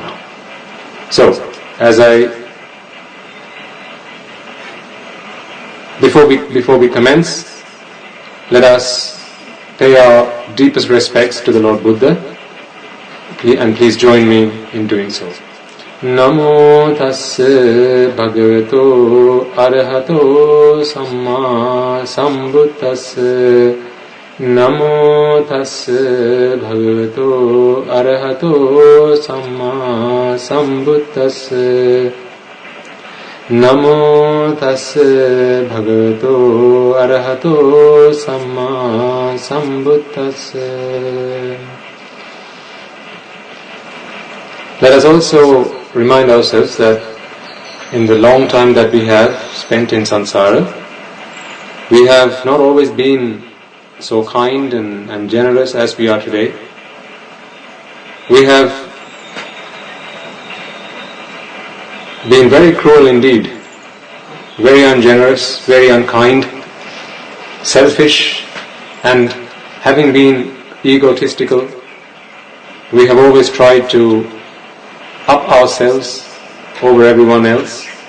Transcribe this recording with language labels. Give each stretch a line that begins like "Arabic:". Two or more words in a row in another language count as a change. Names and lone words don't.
English: So, before we commence, let us pay our deepest respects to the Lord Buddha, and please join me in doing so.
Pali: Namo tassa bhagavato arahato samma sambuddhassa. Namo tassa bhagavato arahato samma sambuddhassa. Namo tassa bhagavato arahato samma sambuddhassa.
English: Let us also remind ourselves that in the long time that we have spent in samsara, we have not always been so kind and generous as we are today. We have been very cruel indeed, very ungenerous, very unkind, selfish, and having been egotistical, we have always tried to up ourselves over everyone else.